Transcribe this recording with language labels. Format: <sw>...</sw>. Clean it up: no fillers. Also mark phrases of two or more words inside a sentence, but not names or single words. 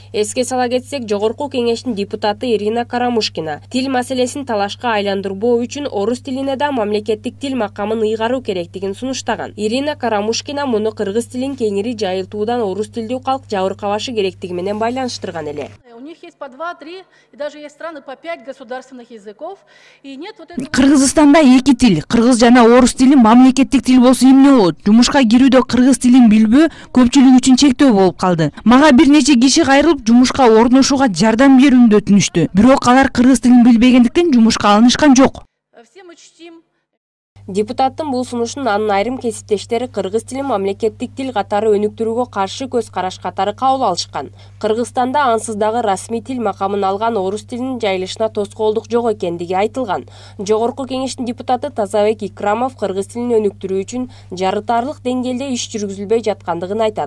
<ky>Эске сала кетсек, жогорку кеңештин депутаты Ирина Карамушкина тил маселесин талашка айландырбоо үчүн орус тилине да мамлекеттик тил макамын ыйгаруу керектигин сунуштаган. Ирина Карамушкина муну кыргыз тилин кеңири жайылтуудан орус тилдүү калк жабыркабашы керектиги менен байланыштырган эле.</ky> <ru>У них есть по 2-3, и даже есть страны по 5 государственных языков, и нет вот этого.</ru> <ky>Кыргызстанда эки тил, кыргыз жана орус тили мамлекеттик тил болсо эмне болот? Жумушка кирүүдө кыргыз тилин билбөө көпчүлүк үчүн чектөө болуп калды. Мага бир нече киши кайрылып жумушка орношууга жардам берүүнү өтүнүштү. Бирок алар кыргыз тилин билбегендиктен жумушка алынышкан жок.</ky> <ru>Все мы чтим.</ru> <ky>Депутаттын бул сунушун анын айрым кесиптештери кыргыз тилин мамлекеттик тил катары өнүктүрүүгө каршы көз караш катары кабыл алышкан. Кыргызстанда ансыз дагы расмий тил макамын алган орус тилинин жайылышына тоскоолдук жок экендиги айтылган. Жогорку кеңештин депутаты Тазабек Икрамов кыргыз тилин өнүктүрүү үчүн жарытарлык деңгээлде иш жүргүзүлбөй жаткандыгын айтат.</ky>